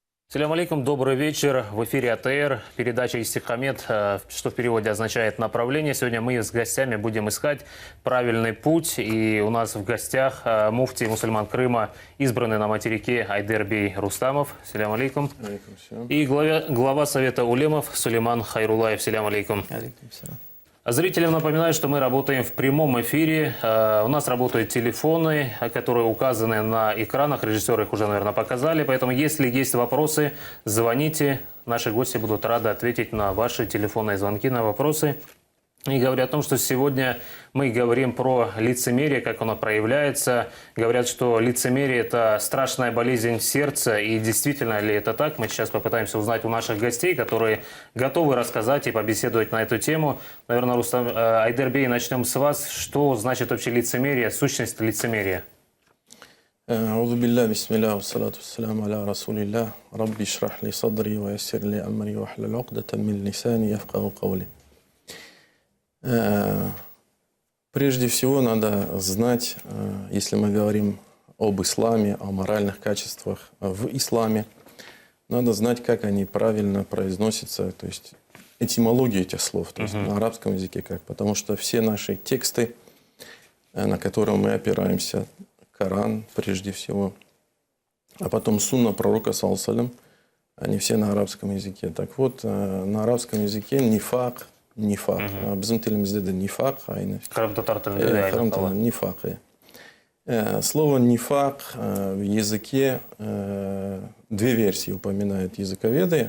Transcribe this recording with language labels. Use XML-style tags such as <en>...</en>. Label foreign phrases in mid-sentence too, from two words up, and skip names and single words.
<ar>السلام عليكم,</ar> <ru>добрый вечер. В эфире АТР, передача «Истихамед», что в переводе означает «направление». Сегодня мы с гостями будем искать правильный путь. И у нас в гостях муфтий мусульман Крыма, избранный на материке Айдербей Рустамов.</ru> <ar>السلام عليكم. عليكم السلام.</ar> <ru>И глава Совета улемов Сулейман Хайрулаев.</ru> <ar>السلام عليكم. عليكم السلام.</ar> <ru>Зрителям напоминаю, что мы работаем в прямом эфире. У нас работают телефоны, которые указаны на экранах. Режиссеры их уже, наверное, показали. Поэтому, если есть вопросы, звоните. Наши гости будут рады ответить на ваши телефонные звонки, на вопросы. И говоря о том, что сегодня мы говорим про лицемерие, как оно проявляется. Говорят, что лицемерие – это страшная болезнь сердца. И действительно ли это так? Мы сейчас попытаемся узнать у наших гостей, которые готовы рассказать и побеседовать на эту тему. Наверное, Рустам Айдербей, начнем с вас. Что значит вообще лицемерие, сущность лицемерия?</ru> <ar>أعوذ بالله بسم الله والصلاة والسلام على رسول الله ربي اشرح لي صدري ويسر لي أمري واحلل عقدة من لساني يفقهوا قولي.</ar> <ru>Прежде всего надо знать, если мы говорим об исламе, о моральных качествах в исламе, надо знать, как они правильно произносятся, то есть этимологию этих слов, то есть на арабском языке как. Потому что все наши тексты, на которые мы опираемся, Коран прежде всего, а потом сунна пророка,</ru> <ar>صلى الله عليه وسلم,</ar> <ru>они все на арабском языке. Так вот, на арабском языке нифак,</ru> <kk>біздің тілімізде де нифак нифак.</kk> <ru>Слово нифак в языке две версии упоминают языковеды.</ru>